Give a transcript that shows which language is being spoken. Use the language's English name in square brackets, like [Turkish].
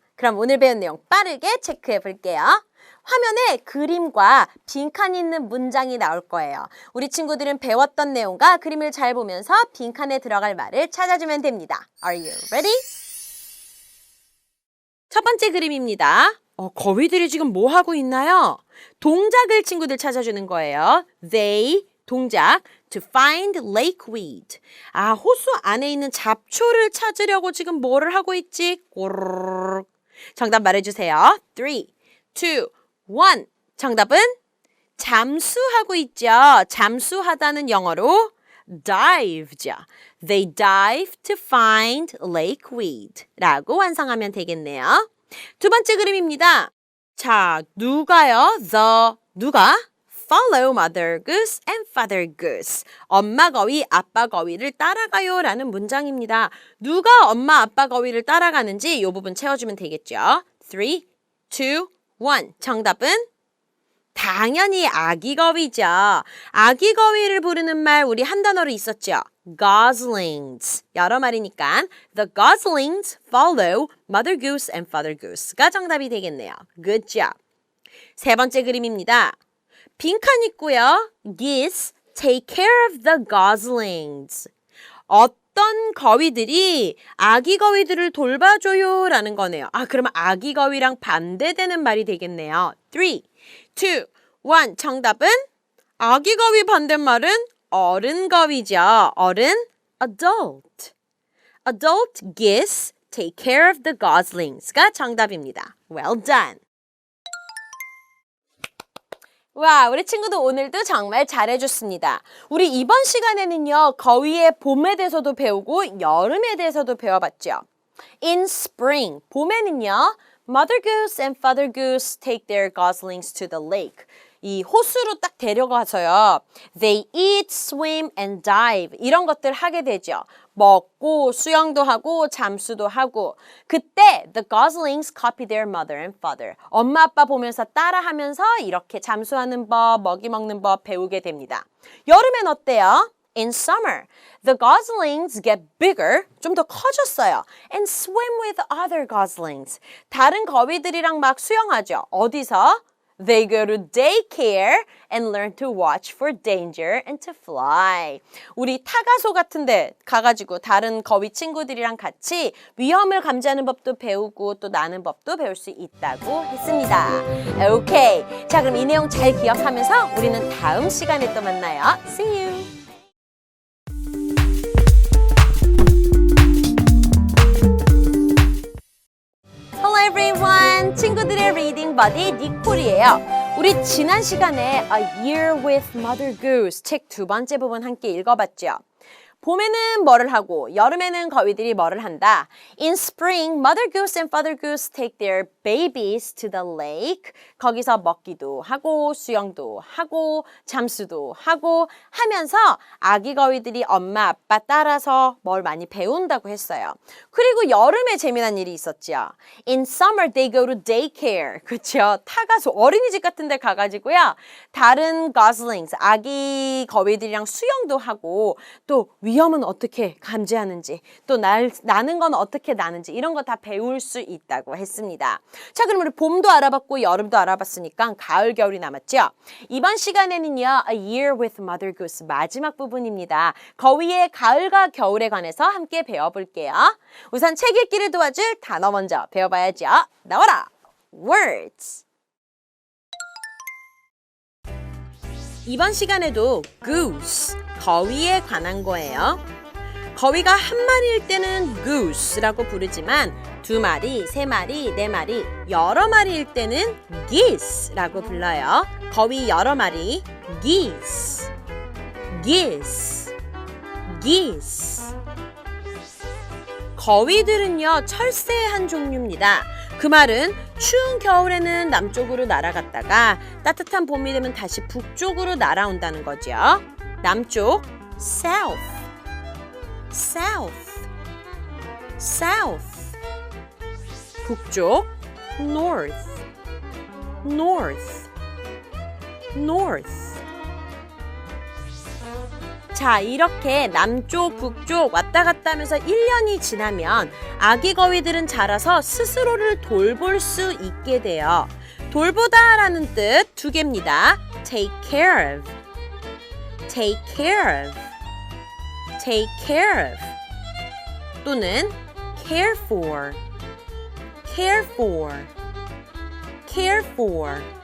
[Korean] 그럼 오늘 배운 내용 빠르게 체크해 볼게요. 화면에 그림과 빈칸이 있는 문장이 나올 거예요. 우리 친구들은 배웠던 내용과 그림을 잘 보면서 빈칸에 들어갈 말을 찾아주면 됩니다. [English] Are you ready? [Korean] 첫 번째 그림입니다. 거위들이 지금 뭐 하고 있나요? 동작을 친구들 찾아주는 거예요. [English] They, 동작, to find lakeweed. [Korean] 호수 안에 있는 잡초를 찾으려고 지금 뭐를 하고 있지? 꼬르륵. 정답 말해주세요. 3, 2, 1. 정답은 잠수하고 있죠. 잠수하다는 영어로 dive죠. [English] They dive to find lakeweed [Korean] 라고 완성하면 되겠네요. 두 번째 그림입니다. 자, 누가요? 누가? [English] Follow Mother Goose and Father Goose. [Korean] 엄마 거위, 아빠 거위를 따라가요 라는 문장입니다. 누가 엄마, 아빠 거위를 따라가는지 이 부분 채워주면 되겠죠. 3, 2, 1. 정답은 당연히 아기 거위죠. 아기 거위를 부르는 말 우리 한 단어로 있었죠. [English] Goslings. [Korean] 여러 말이니까 [English] The goslings follow Mother Goose and Father Goose가 [Korean] 정답이 되겠네요. [English] Good job. [Korean] 세 번째 그림입니다. 빈칸 있고요. [English] Geese take care of the goslings. [Korean] 어떤 거위들이 아기 거위들을 돌봐줘요 라는 거네요. 그러면 아기 거위랑 반대되는 말이 되겠네요. 3, 2, 1. 정답은 아기 거위 반대말은 어른 거위죠. 어른, adult. [English] Adult geese take care of the goslings가 [Korean] 정답입니다. [English] Well done. [Korean] 와, 우리 친구들 오늘도 정말 잘해줬습니다. 우리 이번 시간에는요, 거위의 봄에 대해서도 배우고 여름에 대해서도 배워봤죠. [English] In spring, [Korean] 봄에는요, [English] Mother Goose and Father Goose take their goslings to the lake. [Korean] 이 호수로 딱 데려가서요. [English] They eat, swim, and dive. [Korean] 이런 것들 하게 되죠. 먹고 수영도 하고 잠수도 하고. 그때 [English] the goslings copy their mother and father. [Korean] 엄마 아빠 보면서 따라하면서 이렇게 잠수하는 법, 먹이 먹는 법 배우게 됩니다. 여름엔 어때요? [English] In summer, the goslings get bigger, [Korean] 좀 더 커졌어요. [English] And swim with other goslings. [Korean] 다른 거위들이랑 막 수영하죠. 어디서? [English] They go to daycare and learn to watch for danger and to fly. [Korean] 우리 타가소 같은 데 가가지고 다른 거위 친구들이랑 같이 위험을 감지하는 법도 배우고 또 나는 법도 배울 수 있다고 했습니다. 오케이. 자, 그럼 이 내용 잘 기억하면서 우리는 다음 시간에 또 만나요. [English] See you! Hello everyone! [Korean] 친구들의 리딩 버디 니콜이에요. 우리 지난 시간에 A Year with Mother Goose 책 두 번째 부분 함께 읽어봤죠. 봄에는 뭐를 하고 여름에는 거위들이 뭐를 한다. [English] In spring, Mother Goose and Father Goose take their babies to the lake. [Korean] 거기서 먹기도 하고 수영도 하고 잠수도 하고 하면서 아기 거위들이 엄마 아빠 따라서 뭘 많이 배운다고 했어요. 그리고 여름에 재미난 일이 있었죠. [English] In summer, they go to daycare. [Korean] 그렇죠. 타가소 어린이집 같은 데 가가지고요. 다른 goslings, 아기 거위들이랑 수영도 하고 또 위험은 어떻게 감지하는지 또 나는 건 어떻게 나는지 이런 거 다 배울 수 있다고 했습니다. 자, 그럼 우리 봄도 알아봤고 여름도 알아봤으니까 가을, 겨울이 남았죠? 이번 시간에는요. A Year with Mother Goose 마지막 부분입니다. 거위의 가을과 겨울에 관해서 함께 배워볼게요. 우선 책 읽기를 도와줄 단어 먼저 배워봐야죠. 나와라! Words! 이번 시간에도 goose, 거위에 관한 거예요. 거위가 한 마리일 때는 goose라고 부르지만 두 마리, 세 마리, 네 마리, 여러 마리일 때는 geese라고 불러요. 거위 여러 마리, geese, geese, geese. 거위들은요, 철새의 한 종류입니다. 그 말은 추운 겨울에는 남쪽으로 날아갔다가 따뜻한 봄이 되면 다시 북쪽으로 날아온다는 거죠. [English] 남쪽, south, south, south. 북쪽, north, north, north. [Korean] 자, 이렇게 남쪽, 북쪽 왔다 갔다 하면서 1년이 지나면 아기 거위들은 자라서 스스로를 돌볼 수 있게 돼요. 돌보다라는 뜻 두 개입니다. [English] Take care of, take care of, take care of [Korean] 또는 [English] care for, care for, care for.